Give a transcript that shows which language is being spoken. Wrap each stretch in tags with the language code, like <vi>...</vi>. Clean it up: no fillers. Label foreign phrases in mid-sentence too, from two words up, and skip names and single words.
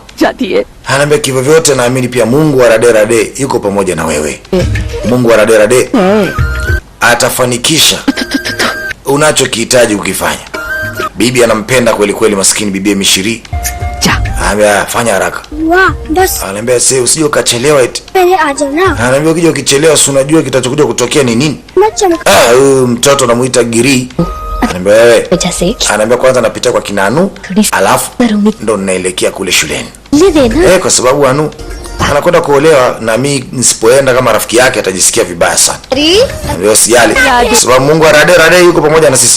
<sw>Anaambia kivyo vyote naamini pia Mungu wa rade yuko pamoja na wewe. Mungu wa rade atafanikisha unachokihitaji ukifanya. Bibi anampenda kweli kweli maskini bibi Mishri. Anaambia fanya haraka.</sw> <hi>हुआ बस.</hi> <sw>Ananiambia sasa usije ukachelewa eti.</sw> <hi>पहले आ जाना.</hi> <sw>Ananiambia ukija ukichelewa si unajua kitachokuja kutokea ni nini?</sw> <hi>मत चमका.</hi> <sw>Huyu mtoto anamuita Giri. Ananiambia wewe. Ananiambia kwanza napita kwa kina Anu, alafu ndo ninaelekea kule shuleni. Kwa sababu Anu anakwenda kuolewa na mimi nisipoenda kama rafiki yake atajisikia vibaya sana. Ananiambia usijali. Kwa sababu Mungu Rade yuko pamoja na sisi.</sw>